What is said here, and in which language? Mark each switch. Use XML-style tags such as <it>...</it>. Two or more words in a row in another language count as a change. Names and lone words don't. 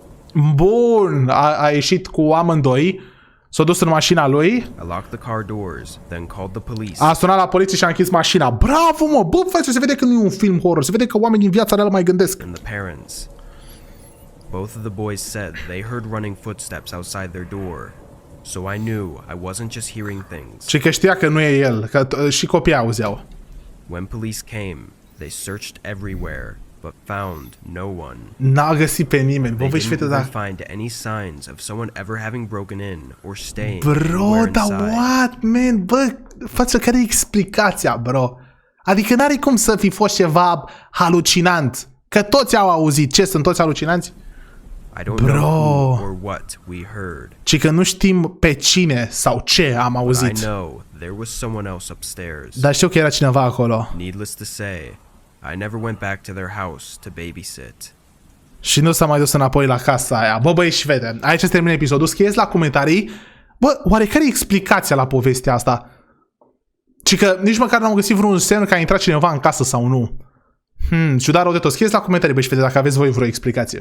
<ro>Bun, a ieșit cu amândoi, s-a dus în mașina lui,</ro> <en>I locked the car doors, then called the police.</en> <ro>a sunat la poliție și a închis mașina. Bravo, mă, bă, frate, se vede că nu e un film horror, se vede că oamenii în viața reală mai gândesc.</ro> <en>And the parents. Both of the boys said they heard running footsteps outside their door, so I knew I wasn't just hearing things.</en> <ro>Și că știa că nu e el, că și copiii auzeau.</ro> <en>When police came, they searched everywhere, but found no one.</en> <ro>N-a găsit pe nimeni, bă,</ro> <en>They</en> <ro>voi și</ro> <en>didn't</en> <ro>fete,</ro> <en>even</en> <ro>da.</ro> <en>find any signs of someone ever having broken in or staying</en> <ro>Bro,</ro> <en>anywhere</en> <ro>dar</ro> <en>inside. what, man?</en> <ro>Bă, față, care e explicația, bro? Adică n-are cum să fi fost ceva halucinant. Că toți au auzit. Ce, sunt toți halucinanți?</ro> <en>I don't</en> <ro>Bro.</ro> <en>know who or what we heard.</en> <ro>Ci că nu știm pe cine sau ce am</ro> <en>I</en> <ro>auzit.</ro> <en>know there was someone else upstairs.</en> <ro>Dar știu că era cineva acolo.</ro> <en>Needless to say, I never went back to their house to babysit.</en> <ro>Și nu s-a mai dus înapoi la casa aia. Bă, băi și fete, aici se termină episodul. Scrieți la comentarii. Bă, oare care e explicația la povestea asta? Ci că nici măcar n-am găsit vreun semn că a intrat cineva în casă sau nu. Ciudat rău de tot. Scrieți la comentarii, băi și fete, dacă aveți voi vreo explicație.</ro>